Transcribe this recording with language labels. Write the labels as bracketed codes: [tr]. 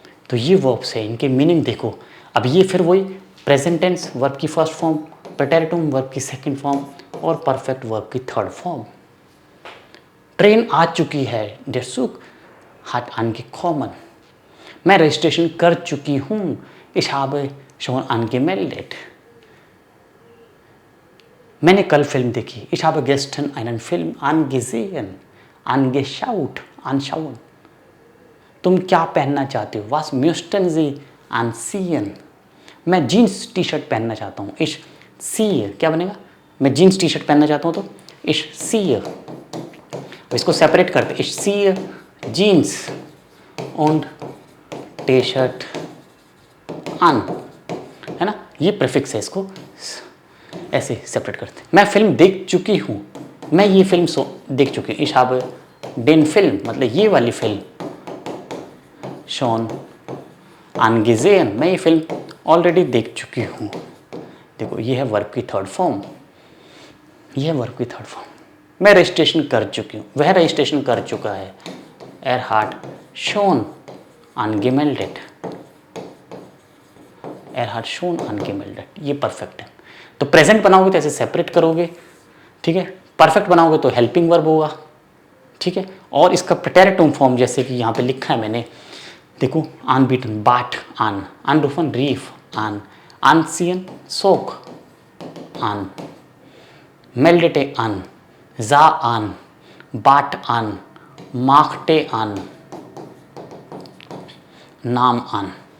[hi] तो ये वर्ब्स है, इनके मीनिंग देखो। अब ये फिर वही प्रेजेंट टेंस वर्ब की फर्स्ट फॉर्म, प्रेटेरिटुम वर्ब की सेकंड फॉर्म और परफेक्ट वर्ब की थर्ड फॉर्म। ट्रेन आ चुकी है, [de] der Zug hat angekommen। [hi] मैं रजिस्ट्रेशन कर चुकी हूँ, [de] ich habe schon angemeldet। [hi] मैंने कल फिल्म देखी, [de] ich habe gestern einen Film angesehen, angeschaut, anschauen। [hi] तुम क्या पहनना चाहते हो, [de] was möchten Sie anziehen। [hi] मैं जीन्स टी शर्ट पहनना चाहता हूँ, ich ziehe, क्या बनेगा, मैं जीन्स टी शर्ट पहनना चाहता हूँ तो ich ziehe। इसको सेपरेट करते, ich ziehe jeans und T-shirt अन, है ना। ये प्रीफिक्स है, इसको ऐसे सेपरेट करते। मैं फिल्म देख चुकी हूँ, मैं ये फिल्म देख चुकी हूँ। [de] ich habe den Film [hi] मतलब ये वाली फिल्म schon angesehen, मैं ये फिल्म ऑलरेडी देख चुकी हूँ। देखो ये है वर्ब की थर्ड फॉर्म, ये है वर्ब की थर्ड फॉर्म। मैं रजिस्ट्रेशन कर चुकी हूँ, वह रजिस्ट्रेशन कर चुका है। [de] er hat schon angemeldet, er hat schon angemeldet। [hi] ये परफेक्ट है। तो प्रेजेंट बनाओगे तो ऐसे सेपरेट करोगे, ठीक है। परफेक्ट बनाओगे तो हेल्पिंग वर्ब होगा, ठीक है। और इसका प्रेटेरिटुम फॉर्म जैसे कि यहाँ पे लिखा है मैंने, देखो अनबीटन बाट अन, अनरूफन रीफ अन, अनसियन सोक अन, मेल्डेटे अन, जा अन, बाट अन, माखटे अन, नाम अन।